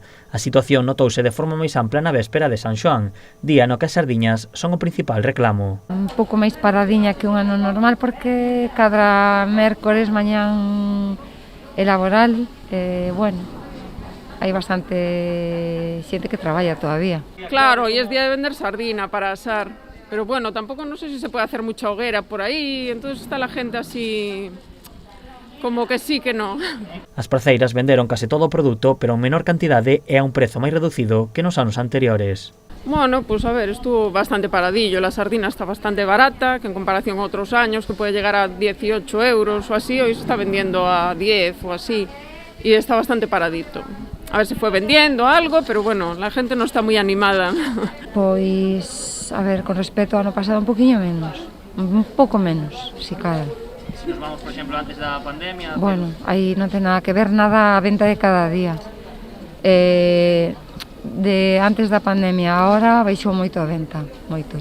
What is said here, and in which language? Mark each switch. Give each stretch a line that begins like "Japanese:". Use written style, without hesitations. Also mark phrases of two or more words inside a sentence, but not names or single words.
Galician: A situación notouse de forma máis ampla na véspera de San Xoán, día no que as sardiñas son o principal reclamo. Un pouco máis paradiña que un ano normal porque cada mércores mañán é laboral, bueno, hai bastante xente que traballa todavía.
Spanish: Claro, hoy es día de vender sardina para asar. Pero bueno, tampoco no sé si se puede hacer mucha hoguera por ahí, entonces está la gente así como que sí, que no.
Galician: As praceiras venderon case todo o produto, pero en menor cantidade e a un prezo máis reducido que nos anos anteriores.
Spanish: Bueno, pues a ver, estuvo bastante paradillo, la sardina está bastante barata, que en comparación a otros años, que puede llegar a 18 euros o así, hoy se está vendiendo a 10 o así, y está bastante paradito. A ver, se fue vendiendo algo, pero bueno, la gente no está muy animada.
Galician: Pois, a ver, con respecto ao ano pasado un poquinho menos, un pouco menos, si cabe. Se nos vamos, por exemplo, antes da pandemia... Bueno, aí non ten nada que ver nada a venta de cada día. De antes da pandemia a ahora baixou moito a venta, moito.